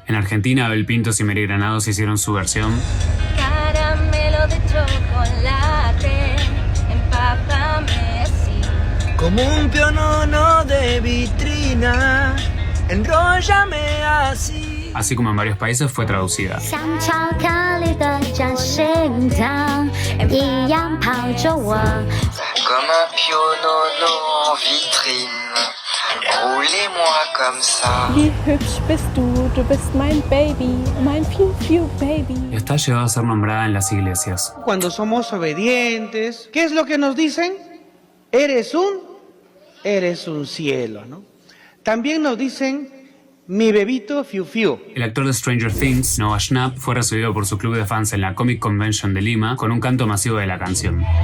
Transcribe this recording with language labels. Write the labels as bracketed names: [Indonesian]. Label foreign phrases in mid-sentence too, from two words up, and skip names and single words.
[Spanish] En Argentina, Abel Pintos y Mary Granados hicieron su versión. Caramelo de chocolate, empápame así. Como un pionono de vitrina, enróllame así. Así como en varios países fue traducida. [German] Wie hübsch bist du bist mein Baby, mein Fiu Fiu Baby. [Spanish] Y hasta ha llegado a ser nombrada en las iglesias. Cuando somos obedientes, ¿qué es lo que nos dicen? Eres un cielo, ¿no? También nos dicen mi bebito Fiu Fiu. El actor de Stranger Things, Noah Schnapp, fue recibido por su club de fans en la Comic Convention de Lima con un canto masivo de la canción.